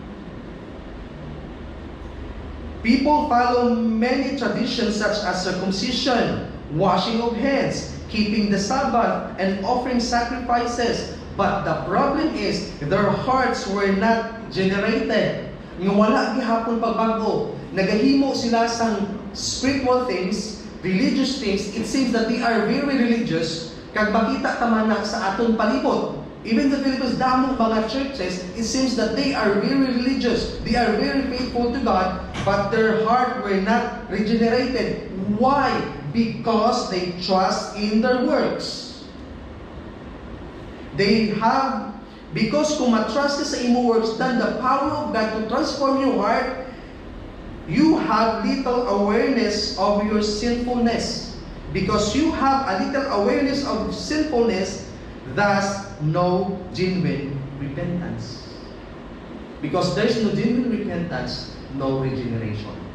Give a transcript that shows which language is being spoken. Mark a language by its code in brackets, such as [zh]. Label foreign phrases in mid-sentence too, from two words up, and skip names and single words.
[en] People follow many traditions such as circumcision, washing of hands, keeping the Sabbath, and offering sacrifices. But the problem is, their hearts were not generated. [hil] Nga wala gihapon pagbago. Nagahimo sila sa [en] spiritual things, religious things. It seems that they are very religious. [hil] Kag makita taman na sa aton palibot. [en] Even the Philippines, [hil] damong mga [en] churches, it seems that they are very religious. They are very faithful to God, but their heart were not regenerated. Why? Because they trust in their works. Because [hil] kung matrust ka sa imo works, [en] then the power of God to transform your heart, you have little awareness of your sinfulness. Because you have a little awareness of sinfulness, thus no genuine repentance. Because there is no genuine repentance, no regeneration.